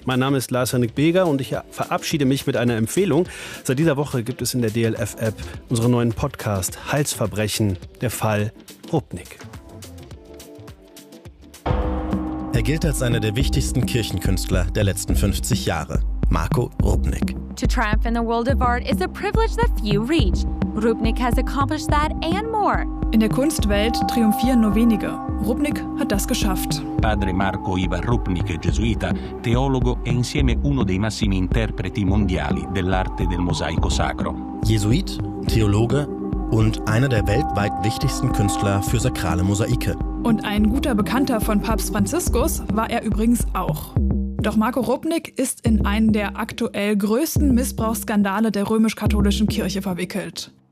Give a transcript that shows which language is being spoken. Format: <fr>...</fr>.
<de>Mein Name ist Lars-Henrik Beger und ich verabschiede mich mit einer Empfehlung. Seit dieser Woche gibt es in der DLF-App unseren neuen Podcast Halsverbrechen, der Fall Rupnik. Er gilt als einer der wichtigsten Kirchenkünstler der letzten 50 Jahre. Marco Rupnik.</de> <en>To triumph in the world of art is a privilege that few reach. Rupnik has accomplished that and more.</en> <de>In der Kunstwelt triumphieren nur wenige. Rupnik hat das geschafft.</de> <it>Padre Marco Ivar Rupnik, Gesuita, teologo e insieme uno dei massimi interpreti mondiali dell'arte del mosaico sacro.</it> <de>Jesuit, Theologe und einer der weltweit wichtigsten Künstler für sakrale Mosaike. Und ein guter Bekannter von Papst Franziskus war er übrigens auch. Doch Marco Rupnik ist in einen der aktuell größten Missbrauchsskandale der römisch-katholischen Kirche verwickelt.</de>